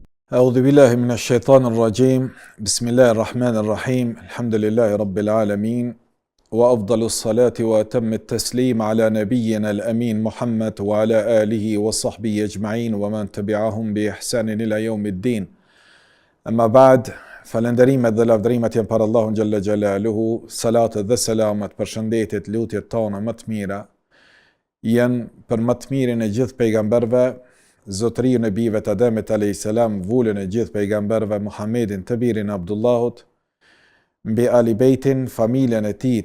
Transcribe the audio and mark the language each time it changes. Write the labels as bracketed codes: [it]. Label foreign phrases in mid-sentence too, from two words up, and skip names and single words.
[ar] أعوذ بالله من الشيطان الرجيم بسم الله الرحمن الرحيم الحمد لله رب العالمين وأفضل الصلاة وأتم التسليم على نبينا الأمين محمد وعلى آله وصحبه أجمعين ومن تبعهم بإحسان إلى يوم الدين أما بعد falënderimet [sq] dhe lavdërimet janë për Allahun [ar] جل جلاله, [sq] salatet dhe selamet, përshëndetjet, lutjet tona më të mira janë për më të mirin e gjithë pejgamberëve, zotërinë e bijve të Ademit [ar] عليه السلام, [sq] vullën e gjithë pejgamberëve, Muhammedin të birin Abdullahut, mbi Ali Bejtin, familjen e tij